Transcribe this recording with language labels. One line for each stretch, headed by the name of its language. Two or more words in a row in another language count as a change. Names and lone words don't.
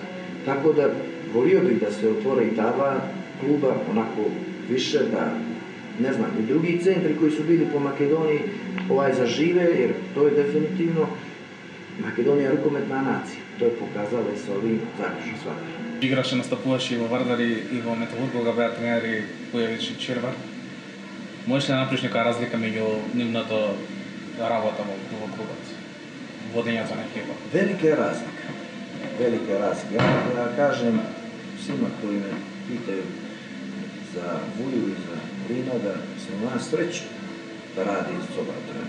Serbian: Tako da volio bih da se otvore i ta dva kluba onako više, da ne znam, i drugi centri koji su bili po Makedoniji zažive, jer to je definitivno Makedonija rukometna nacija. To je pokazala i sa ovim zaključno svakako.
Macedonian: Играше, настапуваше и во Вардар и во Металург, кога беа тренери Појавич и Червар. Можеш ли да направиш нека разлика меѓу нивната работа во клубот, водењето на екипа?
Serbian: Велика е разлика. Да кажем свима кои ме питају за Вују и за Рина, да се имам среќу да ради со ова тренер.